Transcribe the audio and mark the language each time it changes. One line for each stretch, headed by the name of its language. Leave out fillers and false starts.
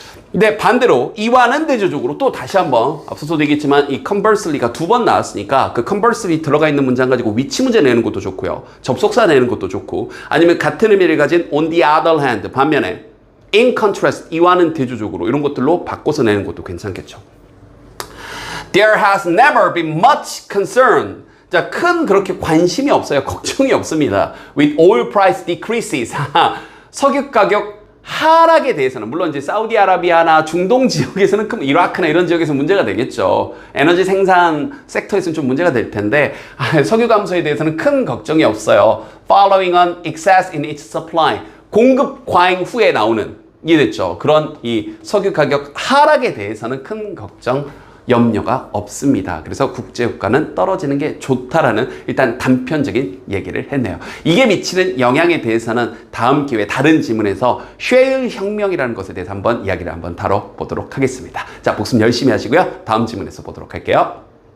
Korean: 근데 반대로 이와는 대조적으로 또 다시 한번 앞서도 얘기했지만 이 conversely가 2번 나왔으니까 그 conversely 들어가 있는 문장 가지고 위치 문제 내는 것도 좋고요. 접속사 내는 것도 좋고 아니면 같은 의미를 가진
English: on the other hand
Korean: 반면에
English: in contrast
Korean: 이와는 대조적으로 이런 것들로 바꿔서 내는 것도 괜찮겠죠.
English: There has never been much concern.
Korean: 자, 큰 그렇게 관심이 없어요. 걱정이 없습니다.
English: With oil price decreases.
Korean: 석유 가격 하락에 대해서는 물론 이제 사우디아라비아나 중동 지역에서는 이라크나 이런 지역에서 문제가 되겠죠. 에너지 생산 섹터에서는 좀 문제가 될 텐데 석유 감소에 대해서는 큰 걱정이 없어요.
English: Following on excess in its supply.
Korean: 공급 과잉 후에 나오는 이해됐죠? 그런 이 석유 가격 하락에 대해서는 큰 걱정 염려가 없습니다. 그래서 국제유가는 떨어지는 게 좋다라는 일단 단편적인 얘기를 했네요. 이게 미치는 영향에 대해서는 다음 기회에 다른 지문에서 쉐일 혁명이라는 것에 대해서 한번 이야기를 한번 다뤄보도록 하겠습니다. 자, 복습 열심히 하시고요. 다음 지문에서 보도록 할게요.